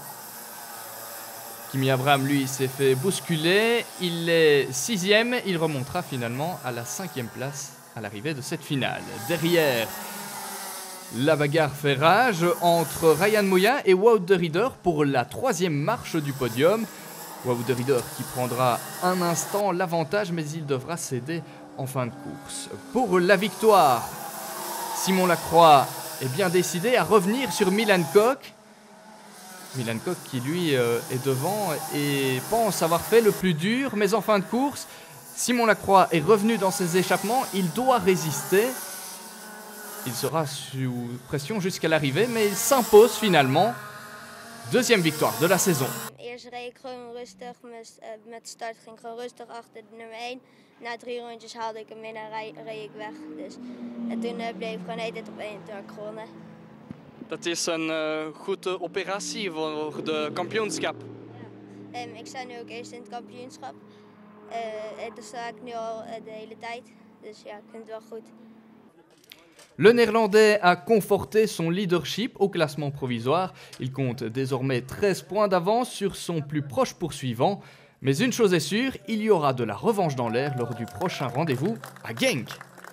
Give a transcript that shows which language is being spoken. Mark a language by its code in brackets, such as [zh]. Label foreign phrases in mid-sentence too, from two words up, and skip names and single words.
[fr] Kimi Abraham, lui, s'est fait bousculer. Il est 6e. Il remontera finalement à la 5e place à l'arrivée de cette finale. Derrière, la bagarre fait rage entre Ryan Mouya et Wout de Ridder pour la 3e marche du podium. Wout de Ridder qui prendra un instant l'avantage, mais il devra céder en fin de course. Pour la victoire, Simon Lacroix est bien décidé à revenir sur Milan Koch. Milan Koch qui lui est devant et pense avoir fait le plus dur, mais en fin de course, Simon Lacroix est revenu dans ses échappements, il doit résister. Il sera sous pression jusqu'à l'arrivée, mais il s'impose finalement. 2e victoire de la saison. [nl] Eerst reed ik gewoon rustig, met de start ging ik gewoon rustig achter de nummer 1. Na 3 rondjes haalde ik hem in en reed ik weg. En toen bleef ik gewoon de hele tijd op 1 en toen heb ik gewonnen. Dat is een goede operatie voor de kampioenschap. Ja. Ik sta nu ook eerst in het kampioenschap. Dat sta ik nu al de hele tijd. Dus ja, ik vind het wel goed. [fr] Le Néerlandais a conforté son leadership au classement provisoire. Il compte désormais 13 points d'avance sur son plus proche poursuivant. Mais une chose est sûre, il y aura de la revanche dans l'air lors du prochain rendez-vous à Genk.